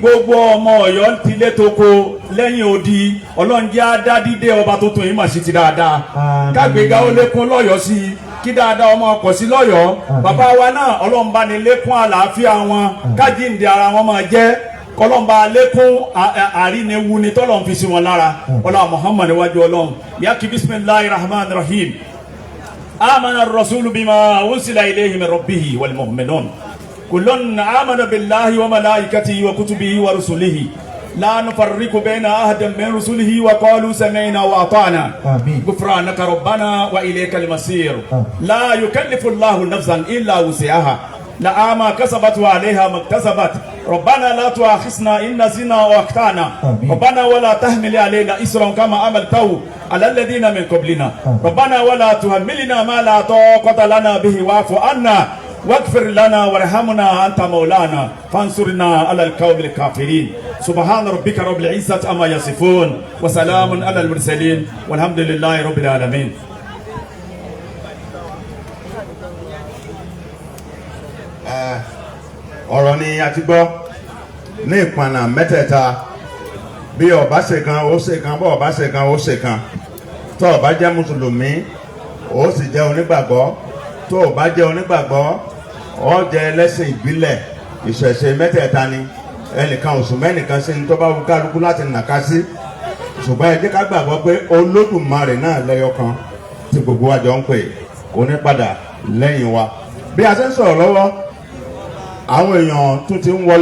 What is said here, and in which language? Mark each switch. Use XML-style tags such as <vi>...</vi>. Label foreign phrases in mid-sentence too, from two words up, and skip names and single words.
<yo>gbogbo ọmọ Ọ̀yọ́ ti lé toko lẹ́yìn odi Ọlọ́run jẹ́ adádídé ọba tuntun yìí mà sí ti dáadáa Àmín. kágbéga ó lékún lọ́yọ́ sí i kí dáadáa ọmọ ọkọ̀ sí lọ́yọ́ bàbá wa náà Ọlọ́run bá ní lékún àlàáfíà wọn kájíǹde ara wọn máa jẹ́ kọlọ́mbà lékún àríniwu ni tọ́lọ́run fi sí wọn lára ọlá Muhammad wájú Ọlọ́run yàkí</yo> <ar>بسم الله الرحمن الرحيم آمن الرسول بما أنزل إليه من ربه والمؤمنون كل آمن بالله وملائكته وكتبه و ورسله لا نفرق بين أحد من رسله وقالوا سمعنا وأطعنا غفرانك ربنا وإليك المصير لا يكلف الله نفسا إلا وسعها لها ما كسبت وعليها ما اكتسبت ربنا لا تؤاخذنا إن نسينا وأخطأنا ربنا ولا تحمل علينا إصرا كما عملته على الذين من قبلنا ربنا ولا تحملنا ما لا طاقة لنا به واعف عنا واغفر لنا وارحمنا أنت مولانا فانصرنا على القوم الكافرين سبحان ربك رب العزة عما يصفون وسلام على المرسلين والحمد لله رب العالمين.</ar> <yo>ọ̀rọ̀ ni a ti gbọ́ ní ìpànà mẹ́tẹ̀ẹ̀ta bí ọba ṣe kan ó ṣe kan bọ́ ọba ṣe kan ó ṣe kan tó ọba jẹ́ mùsùlùmí ó sì jẹ́ onígbàgbọ́ tó ọba jẹ́ onígbàgbọ́ ó jẹ́ ẹlẹ́sìn ìbílẹ̀ ìṣẹ̀ṣe mẹ́tẹ̀ẹ̀ta ni ẹnìkan oṣù mẹ́nìkan sí ní tó bá wù kálukú láti nàka sí ṣùgbọ́n ẹ jẹ́ ká gbàgbọ́ pé Olódùmarè náà lẹ́yọ kan tí gbogbo wa jọ ń pè kò ní padà lẹ́yìn wa bí a ṣe ń sọ̀rọ̀ lọ́wọ́ àwọn èèyàn tó ti</yo>